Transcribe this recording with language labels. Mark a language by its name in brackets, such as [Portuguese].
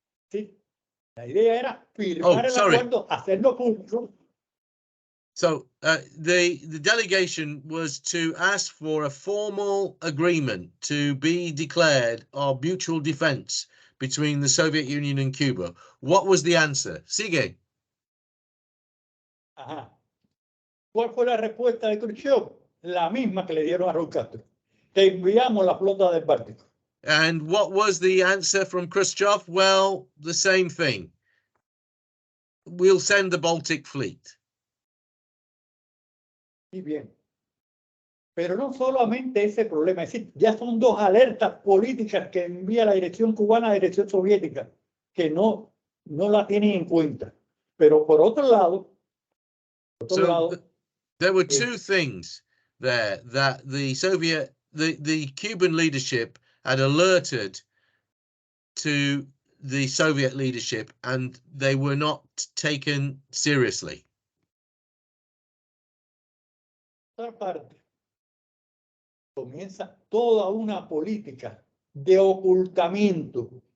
[Spanish] Sí, la idea era firmar el acuerdo, hacerlo público. [English] So the delegation was to ask for a formal agreement to be declared of mutual defense between the Soviet Union and Cuba. What was the answer? [Spanish] Sigue. Ajá. ¿Cuál fue la respuesta de Khrushchev? La misma que le dieron a Raúl Castro. Te enviamos la flota del Báltico. [English] And what was the answer from Khrushchev? Well, the same thing. We'll send the Baltic Fleet. [Spanish] Y bien. Pero no solamente ese problema, es decir, ya son dos alertas políticas que envía la dirección cubana a la dirección soviética, que no la tienen en cuenta. Pero por otro lado, [English] there were two things there that the Cuban leadership had alerted to the Soviet leadership, and they were not taken seriously. [Spanish] Por parte, comienza toda una política de ocultamiento.